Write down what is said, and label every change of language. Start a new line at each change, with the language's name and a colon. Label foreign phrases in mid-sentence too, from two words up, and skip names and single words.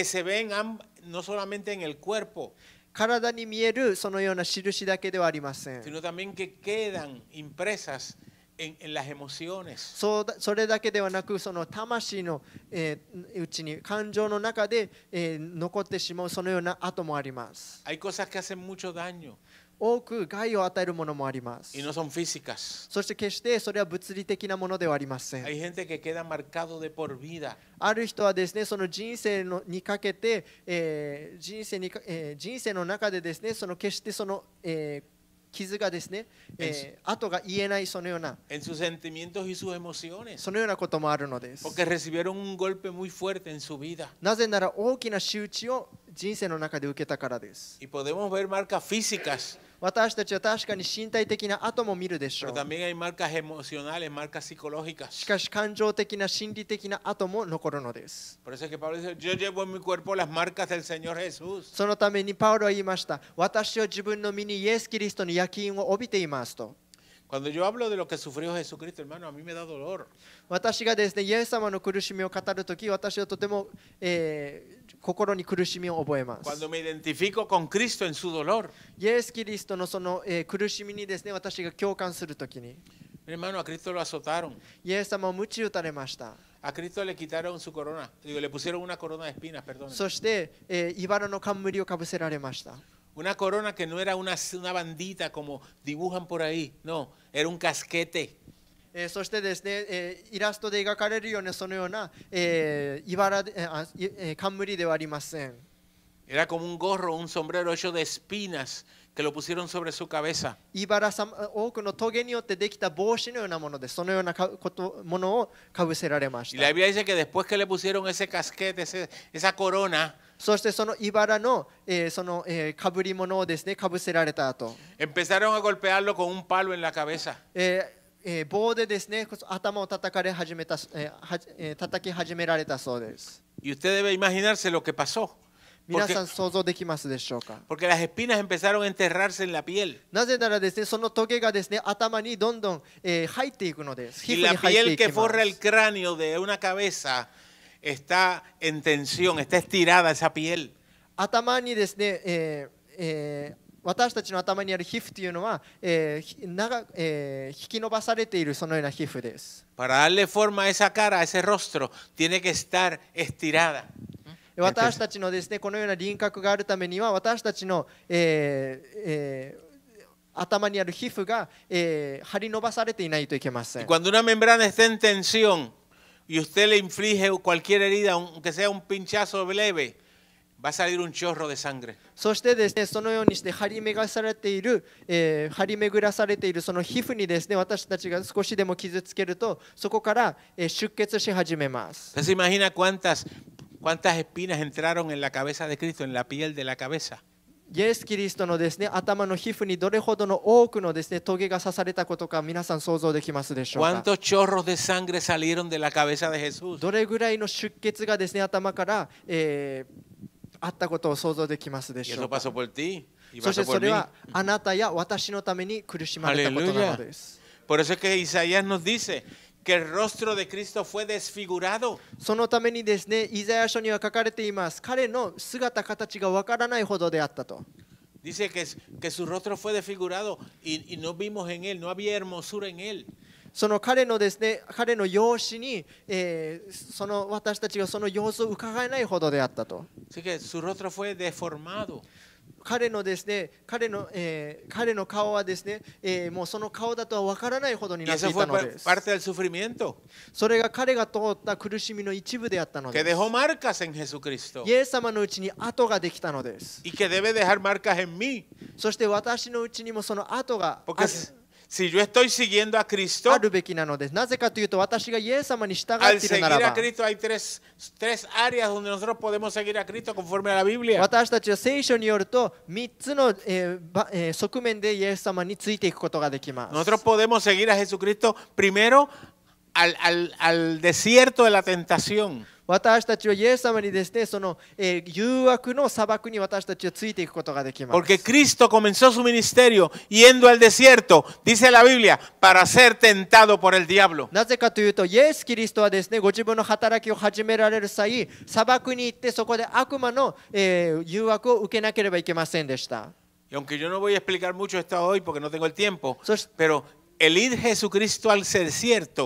Spanish: Que se ven no solamente en el cuerpo,
Japanese: 体に見えるそのような印だけではありません。
Spanish: sino también que quedan impresas en las emociones.
Japanese: それだけではなく、その魂の、うちに感情の中で、残ってしまうそのような跡もあります。
Spanish: Hay cosas que hacen mucho daño
Japanese: 多く害を与えるものもあります。
Spanish: y no son físicas.
Japanese: そして決してそれは物理的なものではありません。
Spanish: Hay gente que queda marcado de por vida.
Japanese: ある人はですね、その人生にかけて、人生の中でですね、その決してその、傷がですね、後が言えないそのような
Spanish: En sus sentimientos y sus emociones.
Japanese: そのようなこともあるのです。
Spanish: Porque recibieron un golpe muy fuerte en su vida.
Japanese: なぜなら大きな仕打ちを人生の中で受けたからです。
Spanish: Y podemos ver marcas físicas,
Japanese: 私たちは確かに身体的な跡も見るでしょ
Spanish: pero
Japanese: う。
Spanish: también hay marcas emocionales, marcas
Japanese: し
Spanish: psicológicas.
Japanese: かし感情的な心理的な跡も残るのです。
Spanish: Por eso es que Pablo dice, yo llevo en mi cuerpo las marcas del Señor Jesús.
Japanese: そのためにパウロは言いました。私は自分の身にイエス・キリストの焼き印を帯びていますと。
Spanish: Cuando yo hablo de lo que sufrió Jesucristo, hermano, a mí me da dolor.
Japanese: 私がですね、イエス様の苦しみを語るとき、私はとても、心に苦しみを覚えます。
Spanish: Cuando me identifico con Cristo en su dolor.
Japanese: イエス・キリストのその、苦しみにですね、私が共感するときに、
Spanish: Mi hermano, a Cristo lo azotaron.
Japanese: イエス様を鞭打たれました。
Spanish: A Cristo le quitaron su corona. Digo, le pusieron una corona de espinas, perdón.
Japanese: そして、茨の冠をかぶせられました。
Spanish: Una corona que no era una bandita como dibujan por ahí. No, era un casquete.
Japanese: そしてですね、イラストで描かれるようなそのような、冠ではありません。
Spanish: Era como un gorro, un sombrero hecho de espinas que lo pusieron sobre su cabeza.
Japanese: 多くの棘によってできた帽子のようなもので、そのようなものをかぶせられまし
Spanish: Y
Japanese: た。
Spanish: la Biblia dice que después que le pusieron ese casquete, esa corona,
Japanese: そしてその茨の、その、かぶり物をですね、かぶせられた後、
Spanish: empezaron a golpearlo con un palo en la cabeza.
Japanese: 棒でですね、頭を叩き始められたそうです。
Spanish: Y usted debe imaginarse lo que pasó.
Japanese: 皆さん想像できますでしょうか。
Spanish: Porque las espinas empezaron a enterrarse en la piel.
Japanese: なぜならですね、その棘がですね、頭にどんどん、入っていくのです。皮
Spanish: Y
Japanese: 膚に
Spanish: la
Japanese: 入って
Spanish: piel
Japanese: いき
Spanish: que
Japanese: ま
Spanish: forra el
Japanese: す。
Spanish: cráneo de una cabeza está en tensión, está estirada esa piel.
Japanese: 頭にですね、私たちの頭にある皮膚というのは、引き伸ばされているそのような皮膚です。
Spanish: Para darle forma a esa cara, a ese rostro, tiene que estar estirada.
Japanese: 私たちのですね、このような輪郭があるためには、私たちの、頭にある皮膚が、張り伸ばされていないといけませ
Spanish: Y
Japanese: ん。
Spanish: cuando una membrana está en tensión, y usted le inflige cualquier herida, aunque sea un pinchazo leve, va a salir un chorro de sangre.
Japanese: そしてですね、そのようにして張り巡らされている、その皮膚にですね、私たちが少しでも傷つけると、そこから、出血し始めます。
Spanish: ¿Usted se imagina cuántas espinas entraron en la cabeza de Cristo, en la piel de la cabeza?
Japanese: イエス・キリストのですね、頭の皮膚にどれほどの多くのですね、棘が刺されたことか、皆さん想像できますでしょうか。
Spanish: ¿Cuántos chorros de sangre salieron de la cabeza de Jesús?
Japanese: どれぐらいの出血がですね、頭から、あったことを想像できますで
Spanish: Y
Japanese: しょ
Spanish: eso
Japanese: うか。
Spanish: pasó por ti y
Japanese: そして
Spanish: pasó
Japanese: そ
Spanish: por
Japanese: れ
Spanish: mí.
Japanese: はあなたや私のために苦しまれたことなのです。
Spanish: Por eso es que Isaías nos dice que el rostro de Cristo fue desfigurado.
Japanese: そのためにですね、イザヤ書には書かれています。彼の姿形がわからないほどであったと。
Spanish: Dice que su rostro fue desfigurado y no vimos en él, no había hermosura en él.
Japanese: その彼のですね、彼の容姿に、その私たちがその様子を伺えないほどであったと。
Spanish: Así que su rostro fue deformado.
Japanese: 彼のですね、彼の顔はですね、もうその顔だとはわからないほどに
Spanish: Y
Japanese: なって
Spanish: eso
Japanese: い
Spanish: fue
Japanese: たのです。
Spanish: parte del sufrimiento
Japanese: それが彼が通った苦しみの一部であったの
Spanish: que
Japanese: です。
Spanish: dejó marcas en Jesucristo
Japanese: イエス様のうちに跡ができたのです。
Spanish: y que debe dejar marcas en mí.
Japanese: そして私のうちにもその跡が
Spanish: Porque si yo estoy siguiendo a Cristo,
Japanese: あるべきなのです。なぜかというと、私がイエス様に従っ
Spanish: al
Japanese: ている
Spanish: seguir
Japanese: なら
Spanish: a
Japanese: ば、
Spanish: Cristo hay tres áreas donde nosotros podemos seguir a Cristo conforme a la Biblia.
Japanese: 私たちは聖書によると3つの、側面でイエス様についていくことができます。
Spanish: Nosotros podemos seguir a Jesucristo primero al desierto de la tentación.
Japanese: 私たちはイエス様にですね、その、誘惑の砂漠に私たちはついていくことができます。
Spanish: Porque Cristo comenzó su ministerio yendo al desierto, dice la Biblia, para ser tentado por el diablo.
Japanese: なぜかというと、イエス・キリストはですね、ご自分の働きを始められる際、砂漠に行ってそこで悪魔の、誘惑を受けなければいけませんでした。
Spanish: Y aunque yo no voy a explicar mucho esto hoy porque no tengo el tiempo, So- pero el ir Jesucristo al desierto